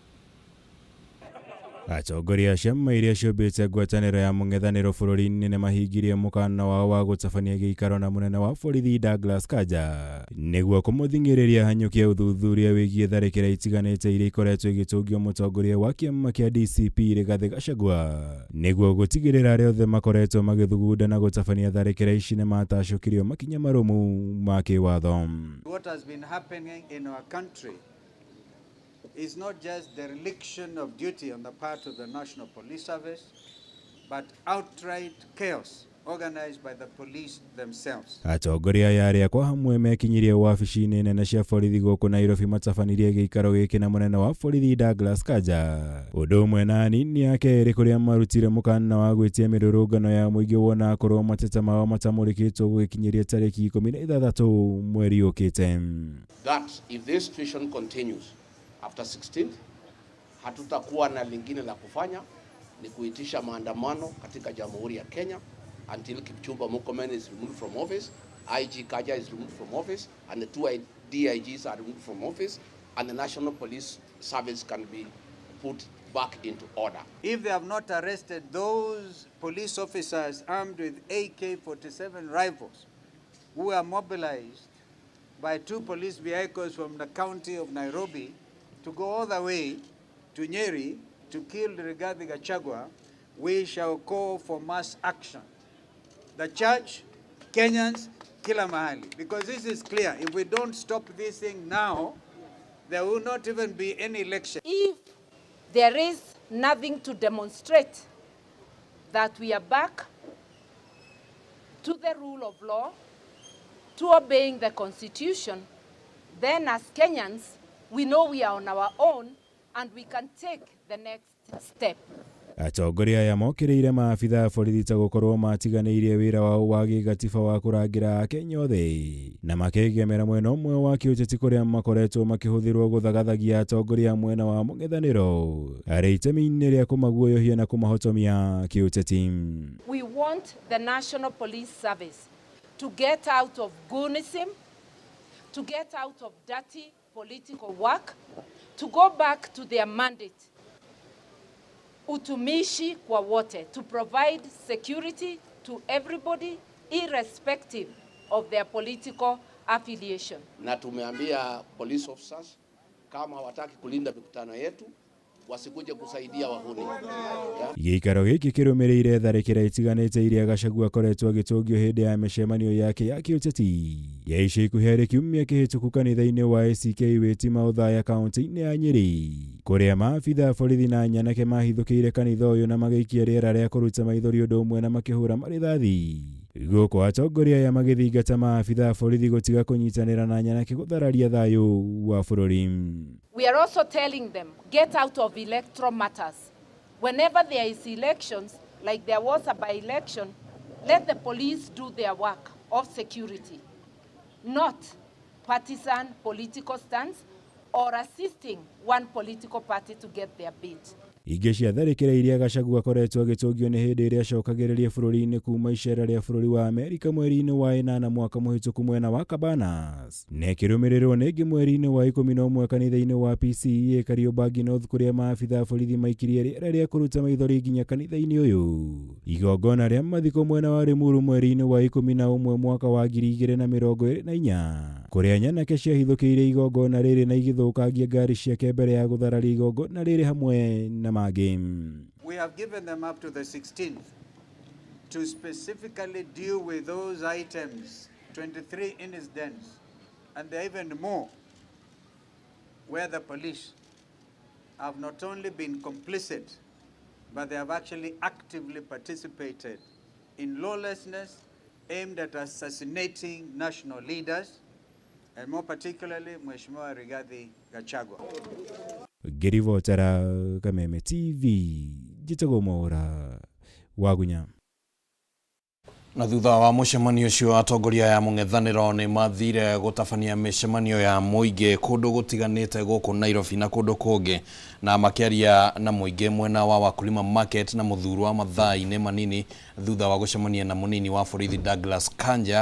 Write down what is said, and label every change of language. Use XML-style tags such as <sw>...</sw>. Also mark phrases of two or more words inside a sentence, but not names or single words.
<ki>Atongoria ciama iria ciũmbĩte ngwatanĩro ya mũng'ethanĩro bũrũri-inĩ nĩ mahingirie mũkana wao wa gũtabania gĩikaro na munene wa borithi Douglas Kanja nĩguo kũmũthing'ĩrĩria hanyũkie ũthuthuria wĩgiĩ tharĩkĩra itiganĩte iria ikoretwo igĩtũngio mũtongoria wa kĩama kĩa DCP Rigathi Gachagua nĩguo gũtigĩrĩra arĩa othe makoretwo magĩthugunda na gũtabania tharĩkĩra ici nĩ matacũkirio makinya marũmu ma kĩwatho.</ki> <en>What has been happening in our country is not just dereliction of duty on the part of the National Police Service, but outright chaos organized by the police themselves.</en> <ki>Atongoria aya kwa hamwe mekinyirie wabici-inĩ nene cia borithi gũkũ Nairobi matabanirie gĩikaro gĩkĩ na munene wa borithi Douglas Kanja. Ũndũ ũmwe na anini ake erĩ kũrĩa marutire mũkana wa gwĩtia mĩrũrũngano ya mũingĩ wona akorwo mateta mao matamũrĩkĩtwo gũgĩkinyiria tarĩki 16 mweri ũkĩte.</ki> <en>That if this situation continues after 16th,</en> <sw>hatutakuwa na lingine la kufanya ni kuitisha maandamano katika Jamhuri ya Kenya</sw> <en>until Kipchumba Murkomen is removed from office, IG Kanja is removed from office, and the two DIGs are removed from office, and the National Police Service can be put back into order. If they have not arrested those police officers armed with AK-47 rifles who are mobilized by 2 police vehicles from the county of Nairobi to go all the way to Nyeri to kill Rigathi Gachagua, we shall call for mass action. The church, Kenyans,</en> <sw>kila mahali.</sw> <en>Because this is clear. If we don't stop this thing now, there will not even be any election. If there is nothing to demonstrate that we are back to the rule of law, to obeying the Constitution, then as Kenyans, we know we are on our own and we can take the next step.</en> <ki>Atongoria aya mokĩrĩire maabitha borithi ta gũkorwo matiganĩirie wĩra wao wa gĩgatiba wa kũrangĩra Akenya othe na makĩgemera mwena ũmwe wa kĩũteti kũrĩa makoretwo makĩhũthĩrwo gũthagathagia atongoria mwena wa mũng'ethanĩro arĩ itemi-inĩ rĩa kũmaguoyohia na kũmahotomia kĩũteti.</ki> <en>We want the National Police Service to get out of goonism, to get out of dirty political work, to go back to their mandate,</en> <sw>utumishi kwa wote,</sw> <en>to provide security to everybody irrespective of their political affiliation.</en> <sw>Na tumeambia</sw> <en>police officers</en> <sw>kama hawataki kulinda mikutano yetu wasikuje kusaidia wahuni.</sw> <ki>Gĩikaro gĩkĩ kĩrũmĩrĩire tharĩkĩra itiganĩte iria Gachagua akoretwo agĩtũngio hĩndĩ ya mĩcemanio yake ya kĩũteti ya ica ikuhĩ harĩ kiumia kĩhĩtũku kanitha-inĩ wa ACK Wĩtima Ũthaya kaunti-inĩ ya Nyeri, kũrĩa maabitha borithi na nyanake mahithũkĩire kanitha ũyũ na magĩikia rĩera rĩa kũruta maithori ũndũ ũmwe na makĩhũra marĩthathi. Gũkũ atongoria aya magĩthingata maabitha borithi gũtiga kũnyitanĩra na nyanake gũthararia thayũ wa bũrũri.</ki> <en>We are also telling them, get out of electoral matters. Whenever there is elections, like there was a by-election, let the police do their work of security, not partisan political stance or assisting one political party to get their bid.</en> <ki>Ingĩ cia tharĩkĩra iria Gachagua akoretwo agĩtũngio nĩ hĩndĩ ĩrĩa acokagĩrĩria bũrũri-inĩ kuma icera rĩa bũrũri wa Amerika mweri-inĩ wa ĩnana mwaka mũhĩtũku mwena wa Cabanas, na ĩkĩrũmĩrĩrwo nĩ ĩngĩ mweri-inĩ wa 11 kanitha-inĩ wa PCEA Kariobangi North kũrĩa maabitha borithi maikirie rĩera rĩa kũruta maithori nginya kanitha-inĩ ũyũ. Igongona rĩa mathiko mwena wa Limuru mweri-inĩ wa 11 mwaka wa 2024 kũrĩa nyanake ciahithũkĩire igongona rĩrĩ na igĩthũkangia ngari ciake mbere ya gũthararia igongona rĩrĩ hamwe na</ki> <en>we have given them up to the 16th to specifically deal with those items, 23 incidents, and there are even more, where the police have not only been complicit, but they have actually actively participated in lawlessness aimed at assassinating national leaders, and more particularly Mheshimiwa Rigathi Gachagua.</en> <ki>Gĩrivotera Kameme TV. Jitagwo Mwaura Wagunya. Na thutha wa mucemanio ucio atongoria ya mung'ethaniro ni mathire gutabania micemanio ya muingi kundu gutiganite guku Nairobi na kundu kungi, na makiaria na muingi mwena wa Wakulima Market na muthuru wa mathaa-ini manini thutha wa gucemania na munini wa borithi Douglas Kanja.</ki>